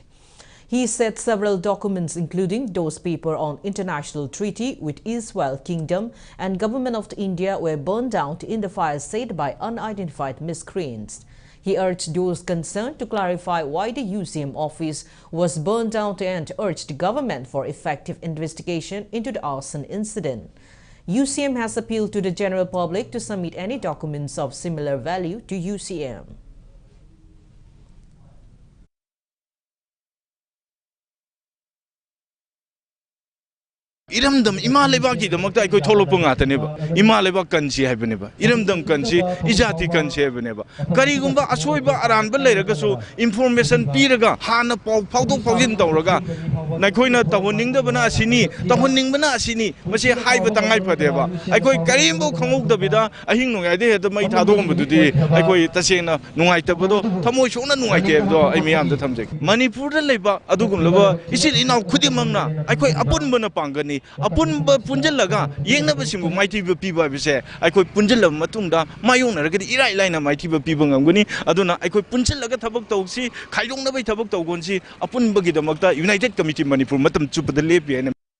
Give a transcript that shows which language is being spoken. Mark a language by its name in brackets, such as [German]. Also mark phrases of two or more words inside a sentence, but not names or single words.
[English] He said several documents, including those papers on international treaty with Israel Kingdom and Government of India, were burned down in the fire set by unidentified miscreants. He urged those concerned to clarify why the UCM office was burned down and urged the government for effective investigation into the arson incident. UCM has appealed to the general public to submit any documents of similar value to UCM. [Manipuri] Iremgbam Imaleba ki the Makta ko tholo punga taneba Imaleba kanchi habeneba Iremgbam kanchi ijati kanchi habeneba karigumba asoiba aran ba leiragasu information piraga hana phawdo phawjin tawraga naikoina tawning bana asini tawning bana asini mase haiba tangai phadeba aikoi karimbo khangukdabida ahing nungai de heda mai thadogumdudi aikoi tasena nungai tabado thamoi sona nungai tebdo ai miyam da thamjek Manipur da leba adugumlaba isil inaw khudimangna aikoi apunbana pangani Apun punjalaga yengna basimbu mighty piba bise aikoi punjala matungda mayona ragadi irai laina mighty piba ngamguni aduna aikoi punjalaga thabak tawsi khailongna bai thabak tawgonsi apun bagidamakta United Committee Manipur matam chupada lepi.